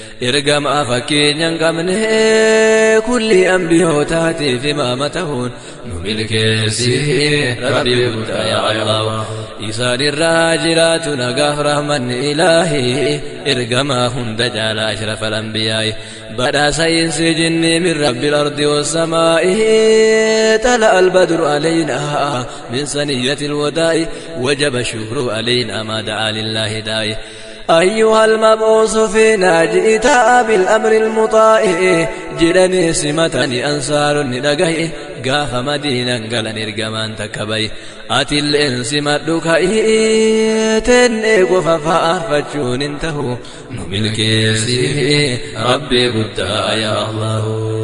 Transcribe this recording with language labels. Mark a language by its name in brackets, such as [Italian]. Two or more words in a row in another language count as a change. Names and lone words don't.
[Oromo] Ergamaa fakkeenya hin qabne, kulli ambiyootaatiif imaama ta'uun nu milkeessi, Rabbi guddaa, yaa Allah. Isaan irraa jiraatu nagaaf rahmanni Ilaahi, ergamaa hunda caalaa [Arabic] أشرف الأنبياء. Badhaasa إنس جن من رب الأرض والسماء, طلع البدر علينا من ثنية الوداع، وجب الشكر علينا ما دعا لله داعي. أيها المبعوث فينا جئت بالأمر المطاع، [Oromo] jedhanii simatanii Ansaaronni dhagaye. Gaafa Madiinaan galan ergamaan takka baye. Ati illeen simadhu ka'ii, teenee qofa faarfachuun hin tahu. Nu milkeessi Rabbi guddaa yaa Allahu.